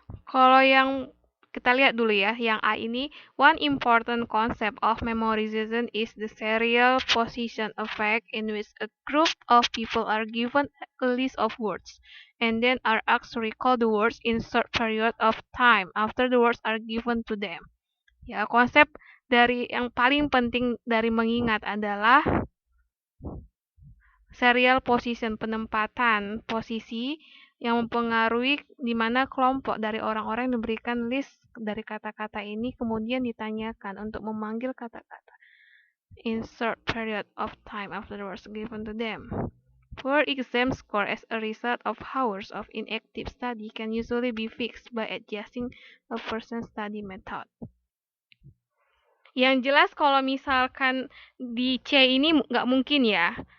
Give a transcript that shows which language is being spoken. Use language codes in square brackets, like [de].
[id] Kalau yang kita lihat dulu ya, yang A ini, [en] one important concept of memorization is the serial position effect in which a group of people are given a list of words and then are asked to recall the words in short period of time after the words are given to them. [id] Ya, konsep dari yang paling penting dari mengingat adalah serial position, penempatan posisi yang mempengaruhi di mana kelompok dari orang-orang yang diberikan list dari kata-kata ini kemudian ditanyakan untuk memanggil kata-kata [en] in short period of time after the words given to them. Poor exam score as a result of hours of inactive study can usually be fixed by adjusting a person's study method. [id] Yang jelas kalau misalkan di C ini nggak mungkin ya.